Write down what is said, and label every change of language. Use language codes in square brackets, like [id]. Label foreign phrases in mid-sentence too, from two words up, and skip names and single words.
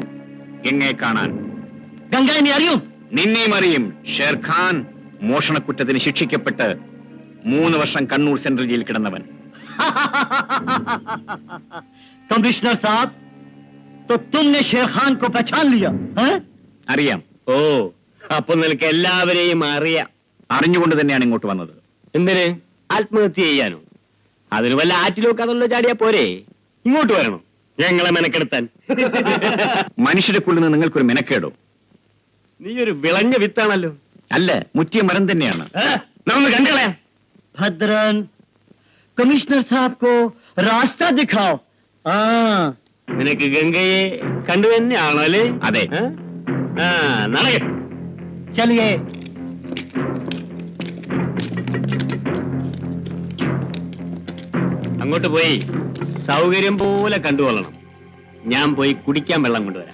[ml] എന്നെ കാണാൻ. ഗംഗ എന്നെ അറിയും. നിന്നെയും അറിയും. ഷേർഖാൻ മോഷണക്കുറ്റത്തിന് ശിക്ഷിക്കപ്പെട്ട് 3 വർഷം കണ്ണൂർ സെൻട്രൽ ജയിലിൽ കിടന്നവൻ. കമ്മീഷണർ സാബ്, [hi] तो तुमने शेर खान को पहचान लिया? [ml] അറിയാം. ഓ, അപ്പൊ നിനക്ക് എല്ലാവരെയും അറിയാം. അറിഞ്ഞുകൊണ്ട് തന്നെയാണ് ഇങ്ങോട്ട് വന്നത്. എന്തിന്? ആത്മഹത്യ ചെയ്യാനോ? അതിന് വല്ല ആറ്റിലൊക്കെ അതൊന്ന് ചാടിയാ പോരെ? ഇങ്ങോട്ട് വരണം ഞങ്ങളെ മെനക്കെടുത്താൻ. മനുഷ്യരെ കൊള്ളുന്ന നിങ്ങൾക്കൊരു മെനക്കേടോ? നീ ഒരു വിളഞ്ഞ വിത്താണല്ലോ. അല്ല, മുറ്റിയ മരം തന്നെയാണ്. നമുക്ക് കണ്ടുകളയാം. [hi] भद्रन, कमिश्नर साहब को रास्ता दिखाओ. [ml] നിനക്ക് ഗംഗയെ കണ്ടു തന്നെയാണോ അല്ലേ? അതെ. നടക്കെ. [hi] चलिए. [ml] അങ്ങോട്ട് പോയി സൗകര്യം പോലെ കണ്ടുകൊള്ളണം. ഞാൻ പോയി കുടിക്കാൻ വെള്ളം കൊണ്ടുവരാം.